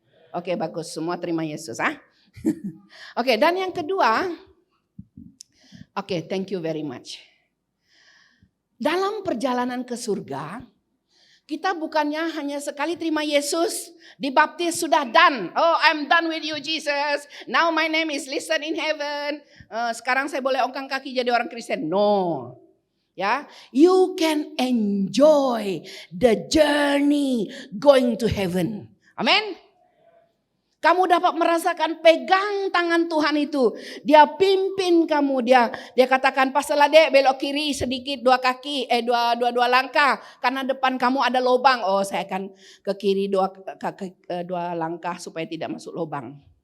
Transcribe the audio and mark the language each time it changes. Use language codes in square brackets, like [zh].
[id] Oke, bagus, semua terima Yesus. Oke, dan yang kedua, [en] thank you very much. [id] Dalam perjalanan ke surga, kita bukannya hanya sekali terima Yesus, dibaptis sudah done. [en] Oh, I'm done with you Jesus. Now my name is listed in heaven. [id] Sekarang saya boleh ongkang kaki jadi orang Kristen. [en] No. Ya, you can enjoy the journey going to heaven. [id] Amin. Kamu dapat merasakan pegang tangan Tuhan itu. Dia pimpin kamu. Dia katakan, Pastor Lade belok kiri sedikit 2 kaki, dua langkah. Karena depan kamu ada lubang. Oh, saya akan ke kiri 2 langkah supaya tidak masuk lubang.